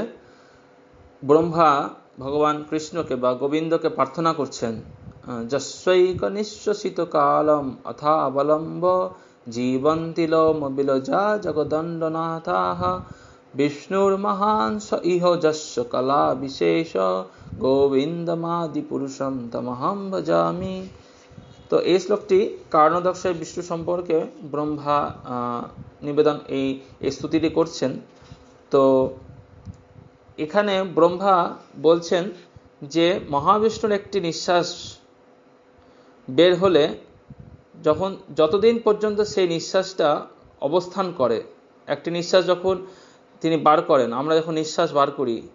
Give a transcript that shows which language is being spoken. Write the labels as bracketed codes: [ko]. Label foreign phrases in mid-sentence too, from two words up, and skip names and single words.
[bn] ব্রহ্মা ভগবান কৃষ্ণকে বা গোবিন্দকে প্রার্থনা করছেন, [sa] যস্যৈক নিঃশ্বাসিত কালম অথা অবলম্ব জীবন্তি লোম বিলজা জগদণ্ডনাথাঃ বিষ্ণুর মহান স ইহ যস্য কলা বিশেষ গোবিন্দমাদি পুরুষম তমহম ভজামি। [bn] তো এই শ্লোকটি কারণদক্ষায় বিষ্ণু সম্পর্কে ব্রহ্মা নিবেদন, এই স্তুতিটি করছেন। তো এখানে ব্রহ্মা বলছেন যে মহাবিষ্ণুর একটি নিঃশ্বাস বের হলে যতদিন পর্যন্ত সেই নিঃশ্বাসটা অবস্থান করে, একটি নিঃশ্বাস যখন তিনি বার করেন, আমরা যখন নিঃশ্বাস বার করি,